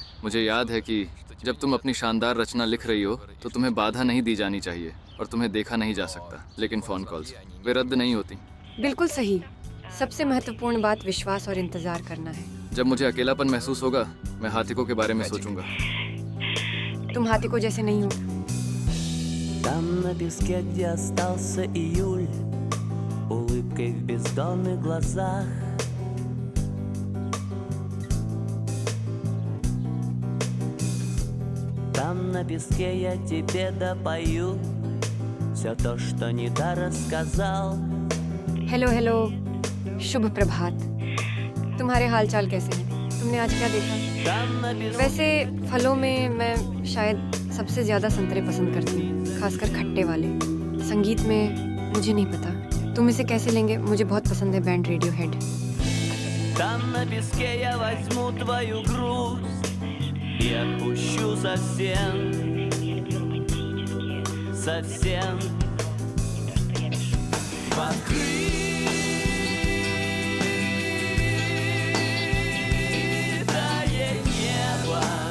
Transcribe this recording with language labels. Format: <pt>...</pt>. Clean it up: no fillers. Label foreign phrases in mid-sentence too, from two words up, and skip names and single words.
<hi>मुझे याद है कि जब तुम अपनी शानदार रचना लिख रही हो तो तुम्हें बाधा नहीं दी जानी चाहिए और तुम्हें देखा नहीं जा सकता, लेकिन फ़ोन कॉल्स वे रद्द नहीं होती। बिल्कुल सही। सबसे महत्वपूर्ण बात विश्वास और इंतज़ार करना है। जब मुझे अकेलापन महसूस होगा मैं हाथिकों के बारे में सोचूंगा। तुम हाथिकों जैसे नहीं हो।</hi> <ru>Там на песке, где остался июль, улыбкой в бездонных глазах. Там на песке я тебе допою все то, что не до рассказал.</ru> <hi>हेलो हेलो, शुभ प्रभात। तुम्हारे हालचाल कैसे हैं? तुमने आज क्या देखा?</hi> <ru>Там на песке</ru> <hi>वैसे फलों में मैं शायद सबसे ज़्यादा संतरे पसंद करती हूँ, खासकर खट्टे वाले। संगीत में मुझे नहीं पता, तुम इसे कैसे लेंगे? मुझे बहुत पसंद है बैंड रेडियोहेड।</hi> <ru>Там на песке я возьму твою грусть и отпущу совсем, совсем. Открытое небо.</ru>